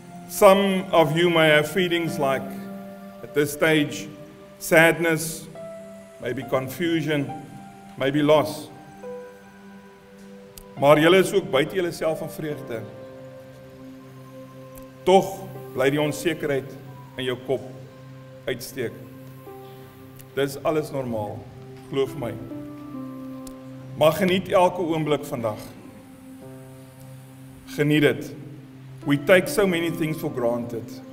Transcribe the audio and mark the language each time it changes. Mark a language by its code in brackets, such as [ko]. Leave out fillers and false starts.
[en] Some of you may have feelings like, at this stage, sadness, maybe confusion, maybe loss. [af] Maar julle is ook buite julle self van vreugde. Tog bly die onsekerheid in jou kop uitsteek. Dis alles normaal, glo my. Maar geniet elke oomblik vandag. Geniet dit. [en] We take so many things for granted.